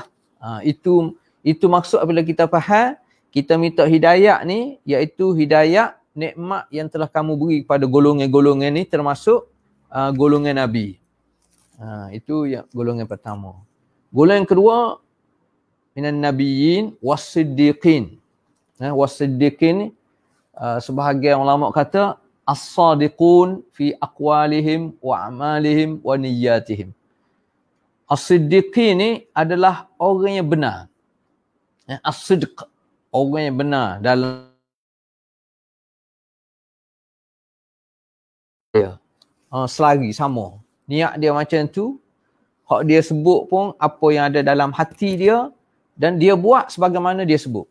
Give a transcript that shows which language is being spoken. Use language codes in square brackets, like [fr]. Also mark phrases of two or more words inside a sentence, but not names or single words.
[ms] Itu maksud apabila kita faham, kita minta hidayah ni, iaitu hidayah nikmat yang telah kamu beri kepada golongan-golongan ni, termasuk golongan nabi. Itu yang golongan pertama. Golongan kedua, [ar] من النبيين والصديقين. Was-siddiqin [ms] ni, sebahagian ulama kata [ar] الصادقون في أقوالهم وأعمالهم ونياتهم. [ms] As-siddiqin ni adalah orang yang benar. As-sidq, orang yang benar dalam selagi sama. Niat dia macam tu, hak dia sebut pun apa yang ada dalam hati dia dan dia buat sebagaimana dia sebut.